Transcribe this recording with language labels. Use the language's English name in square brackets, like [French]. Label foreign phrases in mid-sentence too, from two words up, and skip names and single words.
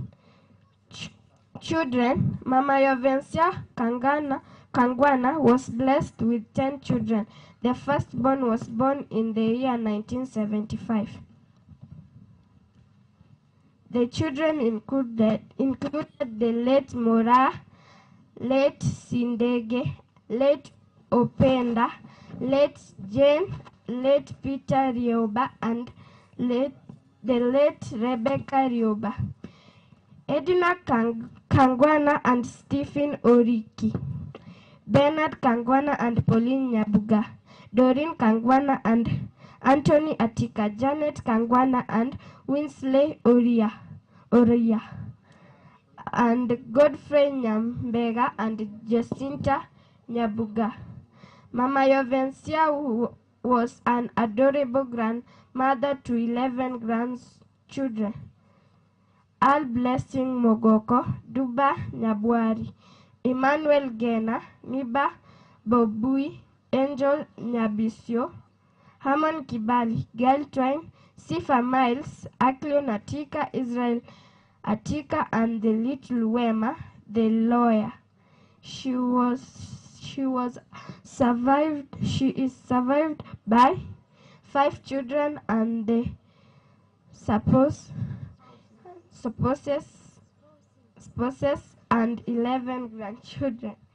[English] Children. Mama Yuvensia Kangwana was blessed with 10 children. The firstborn was born in the year 1975. The children included the late Mora, late Sindege, late Openda, late Jane, late Peter Rioba, and the late Rebecca Rioba. Edinah Kangwana and Stephen Oriki. Bernard Kangwana and Pauline Nyabuga. Doreen Kangwana and Anthony Atika. Janet Kangwana and Winsley Oria. And Godfrey Nyambega and Jacinta Nyabuga. Mama Yuvensia was an adorable grandmother to 11 grandchildren. All Blessing Mogoko, Duba Nyabwari, Emmanuel Gena, Miba Bobui, Angel Nyabisio, Haman Kibali, Gail Twine, Sifa Miles, Aklio Atika, Israel Atika, and the little Wema, the lawyer. She is survived by 5 children and the spouses and 11 grandchildren.